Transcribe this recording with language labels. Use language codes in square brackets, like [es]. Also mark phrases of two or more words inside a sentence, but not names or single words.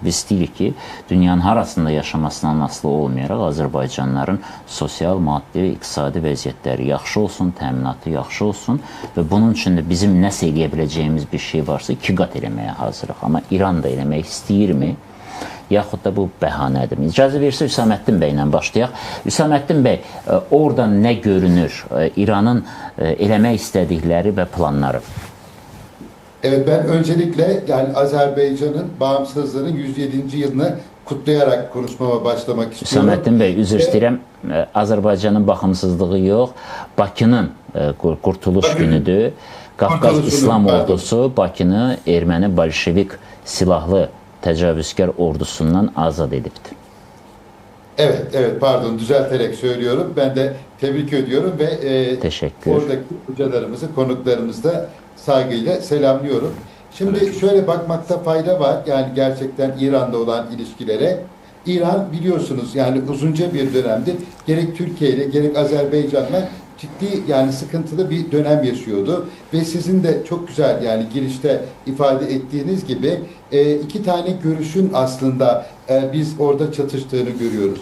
[az] Biz istəyirik ki, dünyanın harasında yaşamasından asılı olmayaraq Azərbaycanlıların sosial, maddi və iqtisadi vəziyyətləri yaxşı olsun, təminatı yaxşı olsun və bunun üçün də bizim nəsə eləyə biləcəyimiz bir şey varsa iki qat eləməyə hazırıq. Amma İran da eləmək istəyirmi? Yaxud da bu bəhanədir. İcazə versə Hüsaməddin bəy ilə başlayaq. Hüsaməddin bəy, oradan nə görünür? İranın eləmək istədikləri və planları? [tr] Evet, ben öncelikle yani Azerbaycan'ın bağımsızlığının 107. yılını kutlayarak konuşmama başlamak istiyorum. [az] Hüsaməddin bəy, üzr istəyirəm, Azərbaycanın baxımsızlığı yox, Bakının qurtuluş günüdür. Qafqaz İslam ordusu Bakını erməni bolşevik silahlı təcavüzkar ordusundan azad edibdir. [tr] Evet, pardon, düzelterek söylüyorum. Ben de tebrik ediyorum ve oradaki hocalarımızı, konuklarımızı da saygıyla selamlıyorum. Şimdi şöyle bakmakta fayda var. Yani gerçekten İran'da olan ilişkilere. İran biliyorsunuz yani uzunca bir dönemdir gerek Türkiye ile gerek Azerbaycan'la ciddi yani sıkıntılı bir dönem yaşıyordu ve sizin de çok güzel yani girişte ifade ettiğiniz gibi iki tane görüşün aslında biz orada çatıştığını görüyoruz.